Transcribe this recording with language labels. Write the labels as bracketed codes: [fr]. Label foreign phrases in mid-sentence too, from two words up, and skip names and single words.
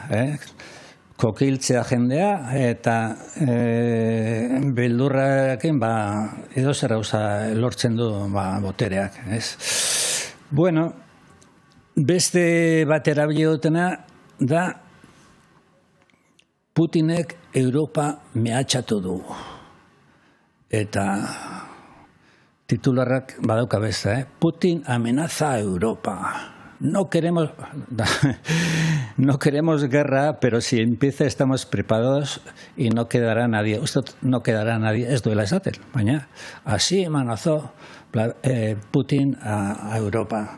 [eu] Kokiltzea jendea eta beldurrakin edo zer gauza lortzen du botereak. Bueno, beste bat erabili dutena da Putinek Europa mehatxatu du. Eta titularrak badauka beste, [es] Putin amenaza a Europa. No queremos guerra, pero si empieza estamos preparados y no quedará nadie. Usted no quedará nadie, [eu] ez duela esaten, baina [es] así amenazó Putin a Europa.